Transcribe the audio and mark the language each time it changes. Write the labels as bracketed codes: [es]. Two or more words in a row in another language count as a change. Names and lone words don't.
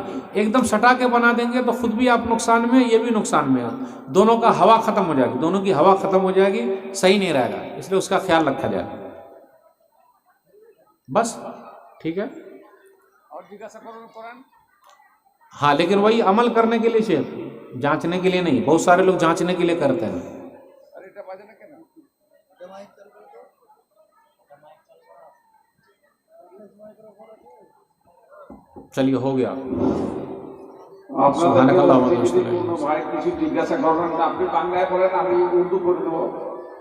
[ur] ایک دم سٹا کے بنا دیں گے تو خود بھی آپ نقصان میں, یہ بھی نقصان میں ہے, دونوں کا ہوا ختم ہو جائے گی, دونوں کی ہوا ختم ہو جائے گی, صحیح نہیں رہے گا. اس لیے اس کا خیال رکھا جائے. بس ٹھیک ہے. اور جگاسا کرو قرآن ہاں لیکن وہی عمل کرنے کے لیے شیخ, جانچنے کے لیے نہیں. بہت سارے لوگ جانچنے کے لیے کرتے ہیں. [bn] ارے এটা বাজে না কেন [ur] چلیے ہو گیا. [bn] আপনাদের ভাই কিছু জিজ্ঞাসা করবেন, আপনি বাংলায় বলেন আমি উর্দু করে দেবো.